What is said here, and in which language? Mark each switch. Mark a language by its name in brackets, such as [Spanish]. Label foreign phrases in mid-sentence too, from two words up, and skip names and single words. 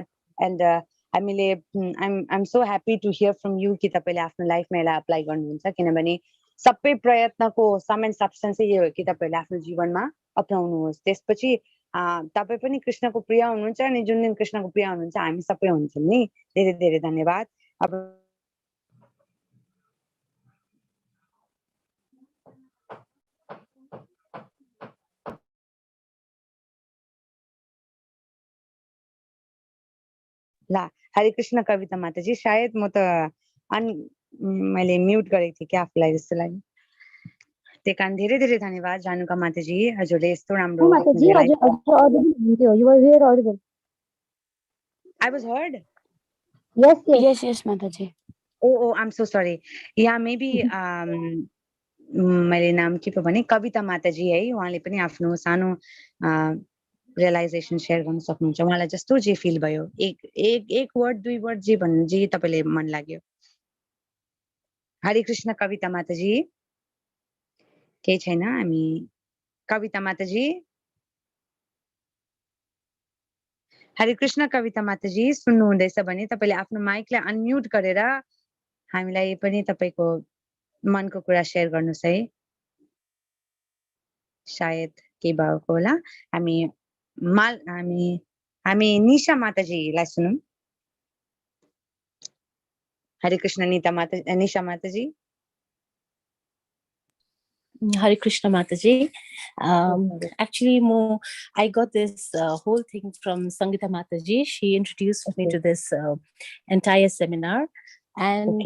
[Nepali] एन्ड हामीले [English] I'm so happy to hear from you [Nepali] कि तपाईँले आफ्नो लाइफमा यसलाई अप्लाई गर्नुहुन्छ, किनभने सबै प्रयत्नको [English] sum and substance [Nepali] यो हो कि तपाईँहरूले आफ्नो जीवनमा अपनाउनुहोस्। त्यसपछि तपाईँ पनि कृष्णको प्रिय हुनुहुन्छ अनि जुन दिन कृष्णको प्रिय हुनुहुन्छ हामी सबै हुन्छौँ नि। धेरै धेरै धन्यवाद। अब ला हरे कृष्ण कविता माताजी, सायद म त मैले म्युट गरेको थिएँ क्या आफूलाई जस्तो लाग्यो। त्यही कारण धेरै धेरै धन्यवाद जानुका माताजी, हजुरले यस्तो राम्रो [English] I was heard. Yes, Mataji. Oh, I'm so sorry. Yeah, maybe [Nepali] मैले नाम के पो भने कविता माताजी है, उहाँले पनि आफ्नो सानो [English] realization share [Nepali] गर्न सक्नुहुन्छ। उहाँलाई जस्तो जे फिल भयो, एक वर्ड 2 वर्ड जे भन्नु जे तपाईँले मन लाग्यो। हरे कृष्ण कविता माताजी। केही छैन, हामी कविता माताजी। हरे कृष्ण कविता माताजी सुन्नु हुँदैछ भने तपाईँले आफ्नो माइकलाई अनम्युट गरेर हामीलाई पनि तपाईँको मनको कुरा सेयर गर्नुहोस् है। सायद के भएको होला। हामी निशा माताजीलाई सुनौँ। हरे कृष्ण निशा माताजी। [English] Hare Krishna Mataji. Actually, I got this whole thing from Sangita Mataji. She introduced me to this entire seminar.